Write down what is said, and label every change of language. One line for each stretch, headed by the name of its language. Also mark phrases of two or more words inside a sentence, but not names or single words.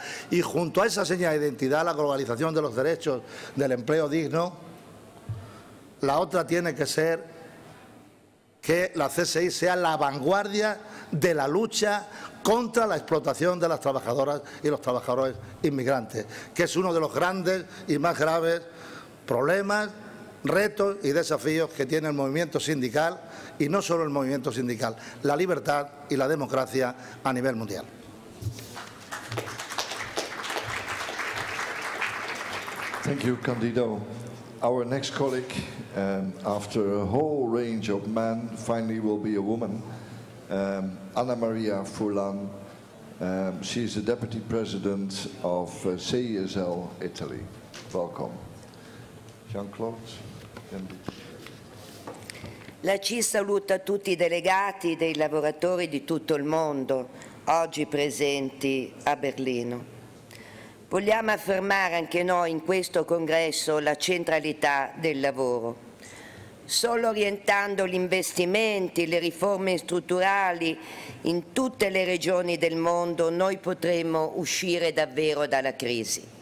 Spanish: Y junto a esa seña de identidad, la globalización de los derechos del empleo digno, la otra tiene que ser que la CSI sea la vanguardia de la lucha contra la explotación de las trabajadoras y los trabajadores inmigrantes, que es uno de los grandes y más graves problemas, retos y desafíos que tiene el movimiento sindical, y no solo el movimiento sindical, la libertad y la democracia a nivel mundial.
English: Thank you, Candido. Our next colleague, after a whole range of men, finally will be a woman. Anna Maria Furlan. She is the Deputy President of CISL Italy. Welcome. Jean-Claude.
Italian: La CIS saluta tutti i delegati dei lavoratori di tutto il mondo, oggi presenti a Berlino. Vogliamo affermare anche noi in questo congresso la centralità del lavoro. Solo orientando gli investimenti, le riforme strutturali in tutte le regioni del mondo noi potremo uscire davvero dalla crisi.